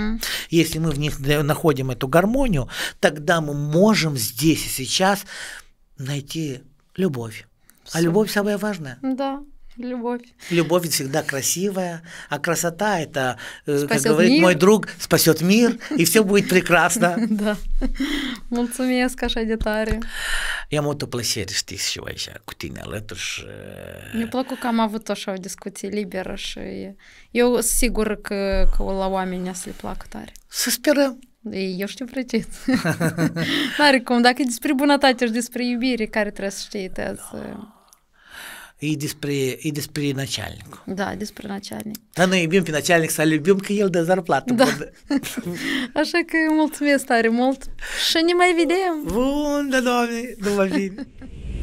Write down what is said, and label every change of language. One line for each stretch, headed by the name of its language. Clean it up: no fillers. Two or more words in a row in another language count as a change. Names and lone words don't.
Russian: Если мы в них находим эту гармонию, тогда мы можем здесь и сейчас найти любовь. А любовь самое важное. Да. Любовь. Любовь всегда красивая, а красота это, как говорит мой друг, спасет мир, и все будет прекрасно.
Romanian: Da. Mulțumesc așa de tare. I-am avut o plăcere, știți, și eu aici cu tine alături și... Mi-a plăcut că am avut așa o discuție liberă și eu sunt sigură că la oameni să le placă tare. Să sperăm. Eu știu precis. N-are cum, dacă e despre bunătate și despre iubire, care trebuie să știi
Russian: И despre начальник. Да, despre начальник. Да,
Romanian: noi iubim pe начальник, să iubim că el dă zarplată. Da. Așa că mulțumesc tare mult și ne mai vedem. Bun, da, Doamne, nu mă vin.